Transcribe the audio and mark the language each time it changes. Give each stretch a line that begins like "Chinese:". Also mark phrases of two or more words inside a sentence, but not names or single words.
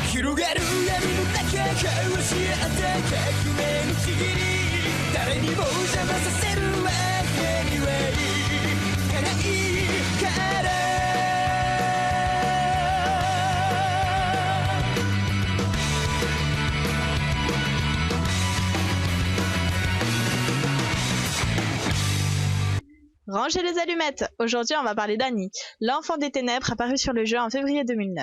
Japanese: 広がる闇の中交わし合った革命のちぎり誰にも邪魔させるわけにはいかないから
French: Rangez les allumettes! Aujourd'hui, on va parler d'Annie, l'enfant des ténèbres apparu sur le jeu en février 2009.